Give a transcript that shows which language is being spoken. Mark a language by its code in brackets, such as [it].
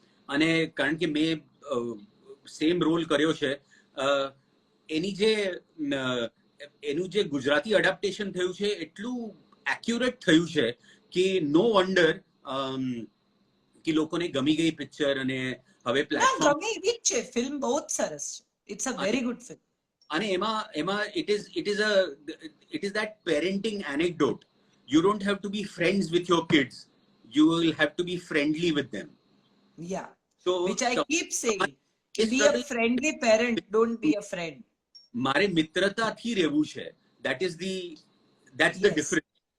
[gu] અને કારણ કે મેં સેમ રોલ કર્યો છે, એનું જે ગુજરાતી અડાપ્ટેશન થયું છે એટલું એક્યુરેટ થયું છે કે નો વન્ડર કે લોકોને ગમી ગઈ પિક્ચર. અને હવે પ્લેટફોર્મ ગમે એવી જ છે ફિલ્મ, બહુ જ સરસ છે. [en] It's a very good film. [gu] અને એમાં [en] It is that parenting anecdote. You don't have to be friends with your kids, you will have to be friendly with them. Yeah, so which I keep saying, be a friendly parent, don't be a friend. [gu] મારે મિત્રતાથી રહેવું છે, [en] that's the difference.